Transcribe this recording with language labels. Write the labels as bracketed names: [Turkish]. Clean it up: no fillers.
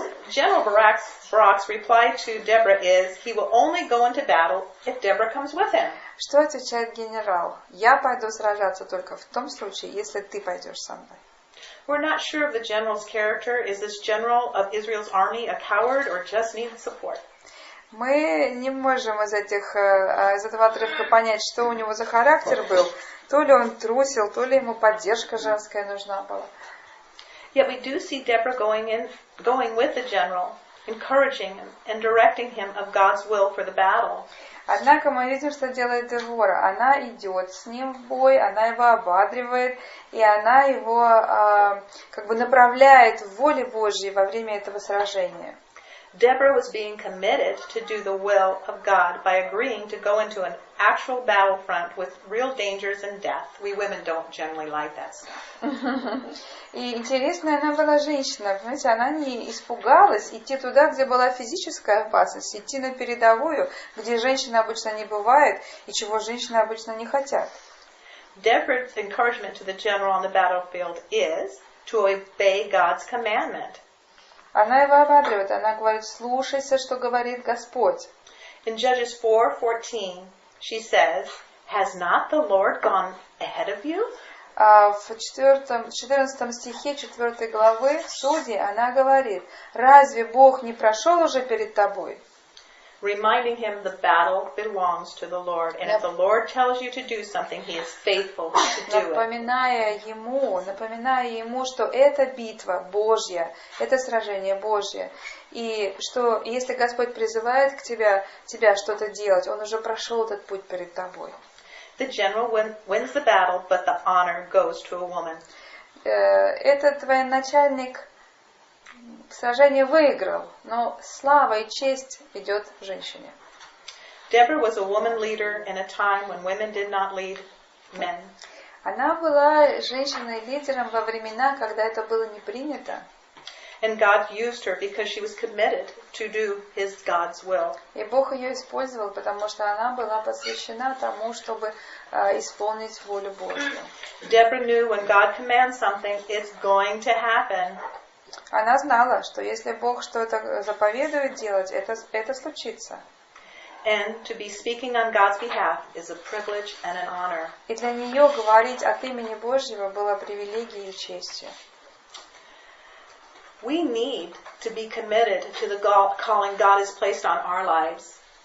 [English] General Barak's reply to Deborah is he will only go into battle if Deborah comes with him. [Russian] Что отвечает генерал? Я пойду сражаться только в том случае, если ты пойдешь со мной. [English] We're not sure of the general's character. Is this general of Israel's army a coward or just needs support? [Russian] Мы не можем из этого отрывка понять, что у него за характер был. То ли он трусил, то ли ему поддержка женская нужна была. [English] Yet we do see Deborah going with the general, encouraging him and directing him of God's will for the battle. [Russian] Однако мы видим, что делает Девора. Она идет с ним в бой, она его ободривает, и она его как бы направляет в воле Божьей во время этого сражения. [English] Deborah was being committed to do the will of God by agreeing to go into an actual battlefront with real dangers and death. We women don't generally like that stuff. [Russian] И интересная она была женщина, понимаете, она не испугалась идти туда, где была физическая опасность, идти на передовую, где женщины обычно не бывает и чего женщины обычно не хотят. [English] Deborah's encouragement to the general on the battlefield is to obey God's commandment. [Russian] Она его ободривает, она говорит, слушайся, что говорит Господь. [English] In Judges 4:14, she says, "Has not the Lord gone ahead of you?" [Russian] В 14 стихе 4 главы Судьи она говорит, разве Бог не прошел уже перед тобой? [English] Reminding him the battle belongs to the Lord. And if the Lord tells you to do something, He is faithful to do it. [Russian] Напоминая ему, что это битва Божья, это сражение Божье. И что если Господь призывает к тебя что-то делать, Он уже прошел этот путь перед тобой. [English] The general wins the battle, but the honor goes to a woman. [Russian] Этот военачальник сражение выиграл, но слава и честь идет женщине. [English] Deborah was a woman leader in a time when women did not lead men. [Russian] Она была женщиной-лидером во времена, когда это было не принято. [English] And God used her because she was committed to do God's will. [Russian] И Бог ее использовал, потому что она была посвящена тому, чтобы исполнить волю Божью. [English] Deborah knew when God commands something, it's going to happen. [Russian] Она знала, что если Бог что-то заповедует делать, это случится. [English] And to be speaking on God's behalf is a privilege and an honor. [Russian] И для нее говорить от имени Божьего было привилегией и честью. [English] We need to be committed to the calling God has placed on our lives.